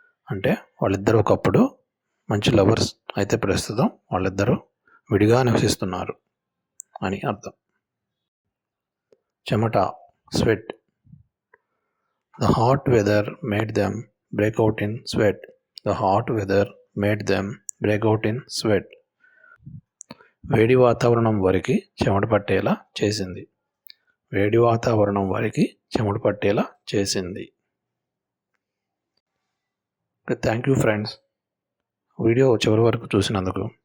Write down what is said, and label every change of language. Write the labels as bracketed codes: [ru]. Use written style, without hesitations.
[te] అంటే వాళ్ళిద్దరూ ఒకప్పుడు మంచి లవర్స్ అయితే ప్రస్తుతం వాళ్ళిద్దరూ విడిగా నివసిస్తున్నారు అని అర్థం. చెమట, sweat. [en] The hot weather made them break out in sweat. The hot weather made them break out in sweat. [te] వేడి వాతావరణం వారికి చెమట పట్టేలా చేసింది. వేడి వాతావరణం వారికి చెమట పట్టేలా చేసింది. [en] thank you friends, [te] వీడియో చివరి వరకు చూసినందుకు.